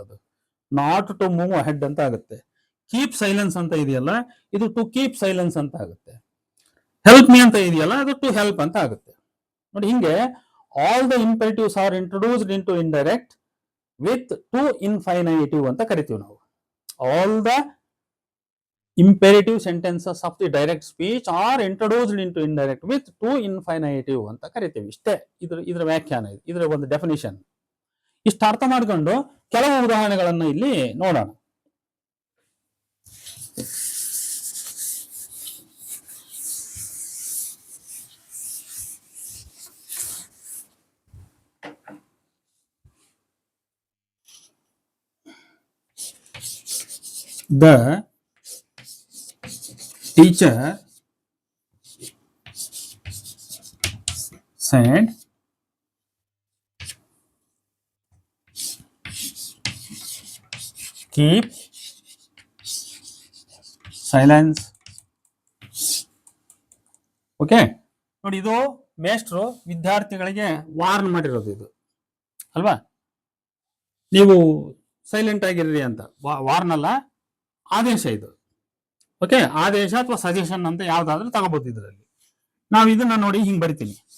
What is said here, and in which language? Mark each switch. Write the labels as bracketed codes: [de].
[kn] ಅದು not to move ahead ಅಂತ ಆಗುತ್ತೆ. ಕೀಪ್ ಸೈಲೆನ್ಸ್ ಅಂತ ಇದೆಯಲ್ಲ, ಇದು ಟು ಕೀಪ್ ಸೈಲೆನ್ಸ್ ಅಂತ ಆಗುತ್ತೆ. ಹೆಲ್ಪ್ ಮೀ ಅಂತ ಇದೆಯಲ್ಲ, ಅದು ಟು ಹೆಲ್ಪ್ ಅಂತ ಆಗುತ್ತೆ. ನೋಡಿ, ಹಿಂಗೆ [en] all the imperatives are introduced into indirect with to infinitive [kn] ಅಂತ ಕರಿತೀವಿ ನಾವು. [en] all the imperative sentences of the direct speech are introduced into indirect with to infinitive [kn] ಅಂತ ಕರಿತೀವಿ. ಇಷ್ಟೇ ಇದರ ವ್ಯಾಖ್ಯಾನ, ಇದರ ಒಂದು ಡೆಫಿನಿಷನ್. ಇಷ್ಟು ಅರ್ಥ ಮಾಡ್ಕೊಂಡು ಕೆಲವು ಉದಾಹರಣೆಗಳನ್ನ ಇಲ್ಲಿ ನೋಡೋಣ. [en] The teacher said keep silence. [kn] Okay, ನೋಡಿ, ಇದು ಮೇಷ್ಟ್ರು ವಿದ್ಯಾರ್ಥಿಗಳಿಗೆ ವಾರ್ನ್ ಮಾಡಿರೋದು ಇದು ಅಲ್ವಾ. ನೀವು ಸೈಲೆಂಟ್ ಆಗಿರ್ರಿ ಅಂತ. ವಾರ್ನ್ ಅಲ್ಲ, ಆದೇಶ ಇದು. ಓಕೆ, ಆದೇಶ ಅಥವಾ ಸಜೆಷನ್ ಅಂತ ಯಾವ್ದಾದ್ರೂ ತಗೋಬಹುದು ಇದರಲ್ಲಿ. ನಾವು ಇದನ್ನ ನೋಡಿ ಹಿಂಗ್ ಬರಿತೀನಿ.